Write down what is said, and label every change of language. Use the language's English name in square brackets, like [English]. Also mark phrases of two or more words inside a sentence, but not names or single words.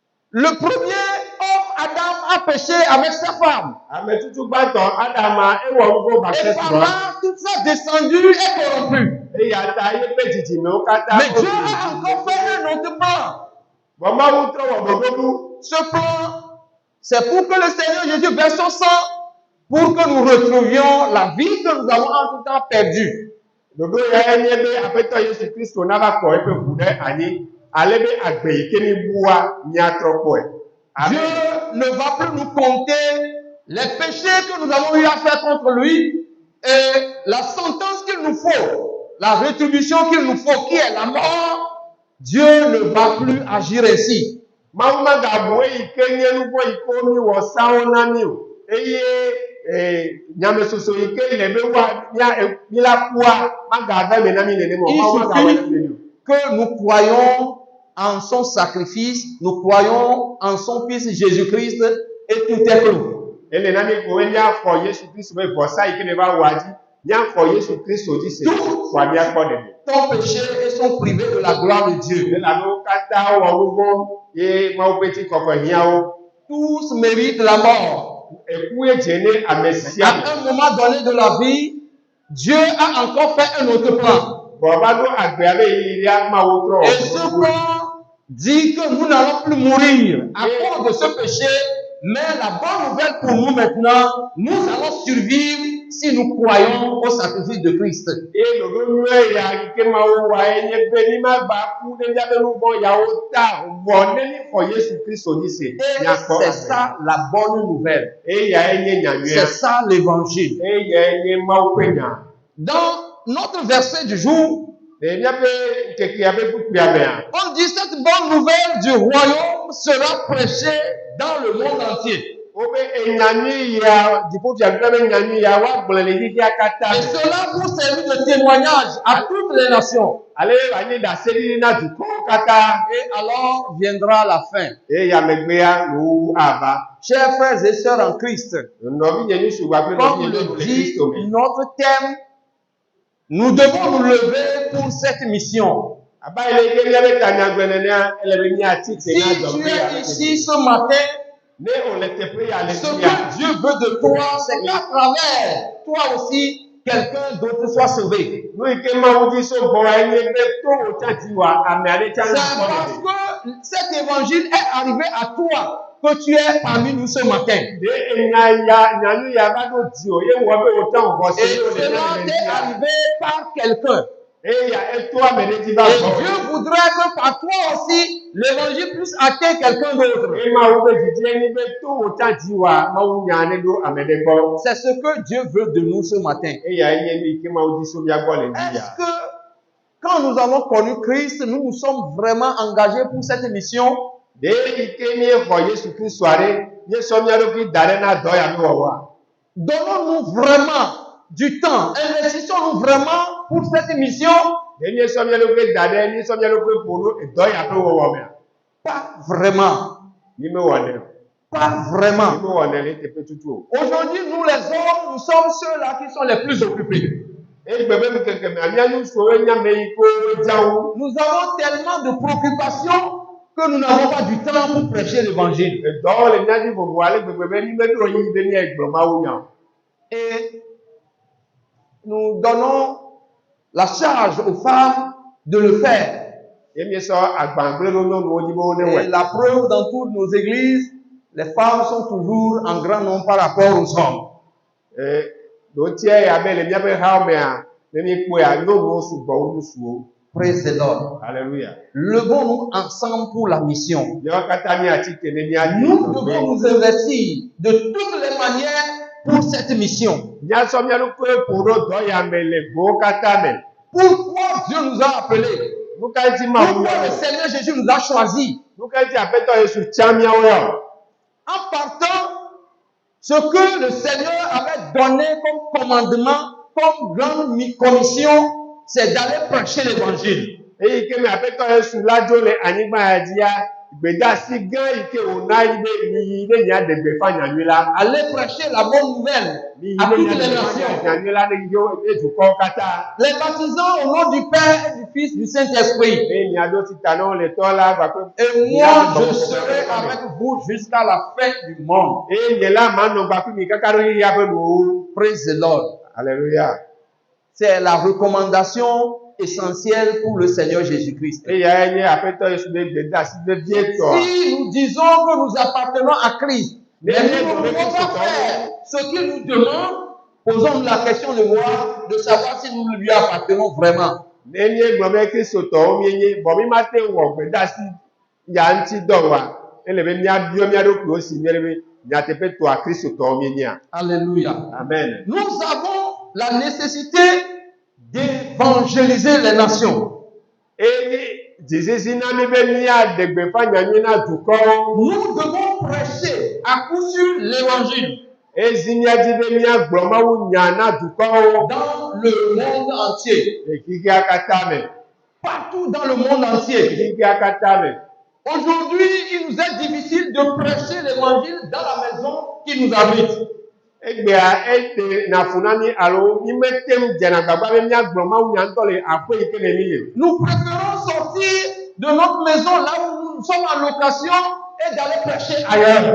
[French] Le premier Adam a péché avec sa femme. [Ewe] ame tutu gbãtɔ Adama ewɔ nugo [French] Et [Ewe] gake [French] par [Ewe] srɔ̃. [French] là, toute sa descendue est corrompue. [Ewe] Eya ta yeƒe dzidzimewo katã. [French] Mais Dieu a encore fait un autre plan. [Ewe] Vɔ Mawu trɔ wɔ ɖoɖoɖu. [French] Ce plan, c'est pour que le Seigneur Jésus verse son sang, pour que nous retrouvions la vie que nous avons en tout temps perdue. [Ewe] Ɖoɖo ya nye be Aƒetɔ Yesu Kristo nava kɔ eƒe ʋu ɖe anyi, ale be agbe yi ke mibua míatrɔ kpɔe. [French] Dieu Amen. ne va plus nous compter les péchés que nous avons eu à faire contre lui et la sentence qu'il nous faut, la rétribution qu'il nous faut, qui est la mort. Dieu ne va plus agir ainsi. [Ewe] Mawu magabu eyi ke nye nu vɔ yi ke miwɔ sawo na mi o, eye nyamesoso yi ke le be mila kua magave me na mi nenema o. [French] Il [Ewe] Mawu magawɔ ne mi [French] suffit [Ewe] o. [French] que nous croyons en son sacrifice, nous croyons en son Fils Jésus-Christ et tout est clos. [Ewe] Ele na mi ko míaxɔ Yesu Kristo be vɔsa yi ke ne va wɔa dzi, míaxɔ Yesu Kristo dzi se koa míakpɔ ɖeɖe. [French] Ton péché et sont privés de la gloire de Dieu. [Ewe] Elamewo katã wɔ nu vɔ̃ ye Mawu ƒe ŋutikɔkɔe hiãwo. [French] Tous méritent la mort. [Ewe] Eku ye dze ne ame sia [French] À [Ewe] me. [French] un moment donné de la vie, Dieu a encore fait un autre plan. [Ewe] Bɔn va ɖo agbea be yiya Mawu trɔ [French] Et ce plan dit que nous n'allons plus mourir à cause de ce péché, mais la bonne nouvelle pour nous maintenant, nous allons survivre si nous croyons au sacrifice de Christ. [Ewe] Eye ɖoɖo nyuie ya yi ke Mawu wɔa ye nye be ni magba ku ne míaƒe nu vɔ̃ yawo ta vɔ ne mi xɔ Yesu Kristo dzi se [French] Et [Ewe] miakpɔ [French] c'est [Ewe] agbe. [French] ça la bonne nouvelle. [Ewe] Eyae nye nyanyuia. [French] C'est ça l'évangile. [Ewe] Eyae nye Mawu ƒe nya. [French] Dans notre verset du jour, [Ewe] Le míaƒe ŋkekea ƒe kpukpea mea, [French] on dit cette bonne nouvelle du royaume sera prêchée dans le monde entier. [Ewe] wobe enyanyui ya dziƒofiagã be nyanyui ya woagblẽ le xexea katã [French] Et [Ewe] me. [French] cela vous servir de témoignage à toutes les nations. [Ewe] Ale wòanye ɖaseɖiɖi na dukɔwo katã. [French] Et alors viendra la fin. [Ewe] Eya megbea nuwu ava. [French] Chers frères et sœurs en Christ, [Ewe] Nɔvi nye nusugba kple nɔvi [French] comme [Ewe] nye [French] le [Ewe] nyɔnu le [French] dit [Ewe] Kristo me. [French] notre thème, nous devons nous lever pour cette mission. [Ewe] Aba ele ke míaƒe tanyagblẽ nenea, ele be míatsi [French] Si [Ewe] te na [French] tu [Ewe] dɔgbe [French] es [Ewe] ya. [French] ici ce matin, [Ewe] Ne wòle teƒe ya le [French] ce [Ewe] fi ya. [French] que Dieu veut de toi, c'est qu'à travers toi aussi, quelqu'un d'autre soit sauvé. [Ewe] Nu yi ke Mawu dzi so gbɔa enye be to wò tsã dzi wòa ame aɖe tsã [French] C'est [Ewe] nakpɔ [French] parce [Ewe] ɖeɖe. [French] que cet évangile est arrivé à toi que tu es parmi nous ce matin. [Ewe] De enya ya nyanu ya va ɖo dziwò ye wɔ be wòtsã wò [French] Et [Ewe] xɔse ye wòle [French] cela [Ewe] ne le [French] t'est [Ewe] dzi ya. [French] arrivé par quelqu'un. [Ewe] Eya eto ame ɖe dzi va [French] Et [Ewe] gbɔ. [French] Dieu voudrait que par toi aussi, l'évangile puisse atteindre quelqu'un d'autre. [Ewe] Eye Mawu be didi enyi be to wòtsã dzi wòa Mawu nya ne ɖo ame ɖe gbɔ. [French] C'est ce que Dieu veut de nous ce matin. [Ewe] Eya enye nu yi ke Mawu dzi so mía gbɔ le dzi ya. [French] Est-ce que quand nous avons connu Christ, nous nous sommes vraiment engagés pour cette mission? [Ewe] De yi ke míexɔ Yesu Kristo ɖe, míesɔ mía ɖokui da ɖe na dɔ ya mi wɔwɔa. [French] Donnons-nous vraiment du temps, investissons-nous vraiment pour cette mission? [Ewe] Ne míesɔ mía ɖokui da ɖe, míesɔ mía ɖokui ƒo ɖo dɔ ya ƒe wɔwɔ mea. [French] Pas vraiment. [Ewe] Mi mewɔnɛ o. [French] Pas [Ewe] Mi [French] vraiment. [Ewe] mewɔnɛ le teƒe tutu o. [French] Aujourd'hui, nous les hommes, nous sommes ceux-là qui sont les plus occupés. [Ewe] Egbe be ŋkeke mea mía nusuwo nye ame yi ke dzawo. [French] Nous avons tellement de préoccupations que nous n'avons pas du temps pour prêcher l'évangile. [Ewe] Dɔwɔ le mía dzi vovo ale gbegbe be mi meɖo yi be míagblɔ Mawu nya o. [French] Et nous donnons la charge aux femmes de le faire. [Ewe] Ye míesɔ agba gblẽ ɖo nyɔnuwo dzi be wo ne [French] Et [Ewe] wɔe. [French] la preuve, dans toutes nos églises, les femmes sont toujours en grand nombre par rapport aux hommes. [Ewe] Ɖotia ya be le míaƒe xawo mea, ne míekpɔa nyɔnuwo sugbɔ wu ŋutsuwo. [English] Praise the Lord. [French] Alléluia. Levons-nous ensemble pour la mission. [Ewe] Míawo katã míatsi te ne míadi [French] Nous devons nous investir de toutes les manières pour cette mission. [Ewe] míasɔ mía ɖokui ƒo ɖo dɔ ya me le gbewo katã me. [French] Pourquoi Dieu nous a appelés? [Ewe] Nu ka ŋuti Mawu [French] Pourquoi [Ewe] yɔ [French] le [Ewe] o? [French] Seigneur Jésus nous a choisis? [Ewe] Nu ka ŋuti Aƒetɔ Yesu tsã míawo yɔ o? [French] En partant, ce que le Seigneur avait donné comme commandement, comme grande commission, c'est d'aller prêcher l'évangile. [Ewe] Eyi ke me Aƒetɔ Yesu la dzo le anyigba ya dzia, gbedasi gã yi ke wòna yi be miyi ne nya degbefa nyanyui la. [French] Allez prêcher la bonne nouvelle [Ewe] Miyi [French] à [Ewe] ne [French] toutes [Ewe] nya [French] les [Ewe] degbefa [French] nations. [Ewe] nyanyui la ne yi dukɔwo katã. [French] Les baptisants au nom du Père et du Fils du Saint-Esprit. [Ewe] Ne nya do sita ne wo le tɔ la gbaƒe. [French] Et moi, je serai avec vous jusqu'à la fin du monde. [Ewe] Eye nye la ma nɔ gbaƒe mi kaka ɖo yeyea ƒe nuwo. [English] Praise the Lord. [French] Alléluia. C'est la recommandation essentielle pour le Seigneur Jésus-Christ. [Ewe] Eya nye aƒetɔ Yesu be gbedasi vevietɔ. [French] Si nous disons que nous appartenons à Christ, mais nous ne pouvons pas faire ce qu'il nous demande, posons-nous la question de voir, de savoir si nous lui appartenons vraiment. [Ewe] Ne nye gblɔ be kristotɔwo mienye bɔn mi ma te wɔ gbedasi ya ŋuti dɔ wa. Ele be miabiɔ mia ɖokuiwo si nye be nyateƒe tɔa kristotɔwo mienya. [French] Alléluia. Amen. Nous avons la nécessité d'évangéliser les nations. [Ewe] Eye dzizisi na mi be miaɖe gbeƒã nyanyui na dukɔwo. [French] Nous devons prêcher à coup sûr l'évangile [Ewe] Ezi miadzi be miagblɔ Mawu nya na dukɔwo. [French] dans le monde entier. [Ewe] Le xixea katã me. [French] Partout dans le monde entier. [Ewe] Xixea katã me. [French] Aujourd'hui, il nous est difficile de prêcher l'évangile dans la maison qui nous abrite. [Ewe] Egbea ete na fu na mi alo mi metem dzena gbagba be miagblɔ Mawu nya ŋutɔ le aƒe yi ke le mi le. [French] Nous préférons sortir de notre maison là où nous sommes en location et d'aller prêcher ailleurs.